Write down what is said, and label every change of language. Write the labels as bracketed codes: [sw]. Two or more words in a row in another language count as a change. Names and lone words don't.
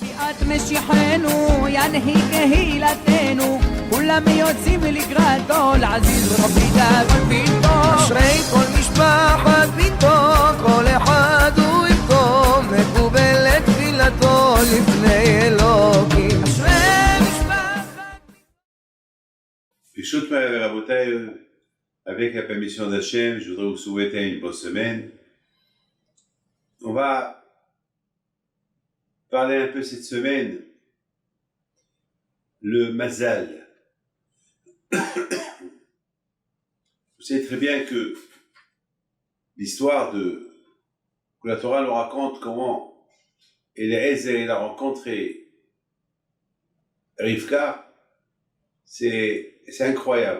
[he] את משיחנו, ינהיג קהילתנו, כולם יוצאים לקראתו, לעזיז רבי דאגון ביתו. אשרי כל משפחת ביתו, כל אחד הוא איתו, מקובלת תפילתו לפני אלוקים. אשרי משפחת ברשות רבותיי, [fr] avec la permission d'Hachem, je voudrais vous souhaiter une bonne semaine. On va parler un peu cette semaine, le Mazal. Vous savez très bien que l'histoire que la Torah nous raconte comment Eliezer a rencontré Rivka, c'est incroyable.